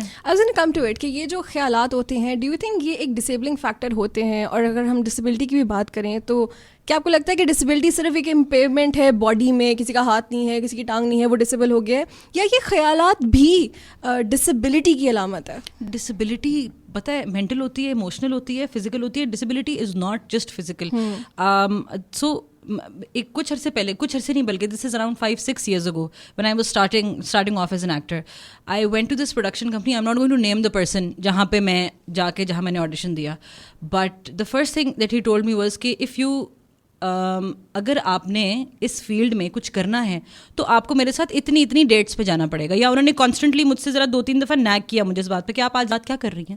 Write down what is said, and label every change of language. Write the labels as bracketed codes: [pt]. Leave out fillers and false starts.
[en] I was going to come to it [ur] کہ یہ جو خیالات ہوتے ہیں, [en] do you think [ur] یہ ایک ڈسیبلنگ فیکٹر ہوتے ہیں؟ اور اگر ہم ڈسیبلٹی کی بھی بات کریں تو کیا آپ کو لگتا ہے کہ ڈسیبلٹی صرف ایک امپیئرمنٹ ہے باڈی میں, کسی کا ہاتھ نہیں ہے, کسی کی ٹانگ نہیں ہے, وہ ڈسیبل ہو گیا ہے, یا یہ خیالات بھی ڈسیبلٹی کی علامت ہے؟ ڈسیبلٹی پتہ ہے مینٹل ہوتی ہے, ایموشنل ہوتی ہے, فزیکل ہوتی ہے. [en] Disability is not just physical. [ur] سو ایک کچھ عرصے نہیں بلکہ [en] This is around 5-6 years ago when I was starting off as an actor. I went to this production company. I'm not going to name the person [ur] جہاں پہ میں جا کے جہاں میں نے آڈیشن دیا. [en] But the first thing that he told me was [ur] کہ [en] if you [ur] اگر آپ نے اس فیلڈ میں کچھ کرنا ہے تو آپ کو میرے ساتھ اتنی ڈیٹس پہ جانا پڑے گا. یا انہوں نے کانسٹنٹلی مجھ سے ذرا 2-3 دفعہ نیگ کیا مجھے اس بات پہ کہ آپ آج رات کیا کر رہی ہیں.